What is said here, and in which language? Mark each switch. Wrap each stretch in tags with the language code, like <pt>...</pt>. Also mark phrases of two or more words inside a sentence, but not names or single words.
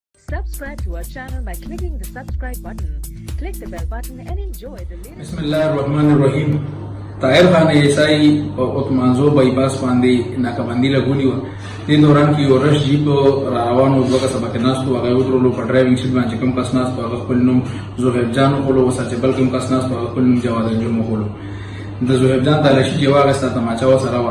<en>Subscribe to our channel by clicking the subscribe button. Click the bell button and enjoy the latest.</en> <ar>بسم الله الرحمن الرحيم.</ar> <ps>طاهر خان ایسائی اوتمانزو بایپاس باندې ناکبندي لګولې و. دې دوران کې یو رش جیپ را روان و، دوه کسه پکې ناست وو. هغه ودرولو په ډرایوینګ سیټ باندې کوم کس ناست و هغه خپل نوم زهیر جان وښولو، ورسره چې بل کوم کس ناست و هغه خپل نوم جواد انجم وښولو. د زهیر جان تلاشي چې واخیسته، تماچه ورسره وه.</ps>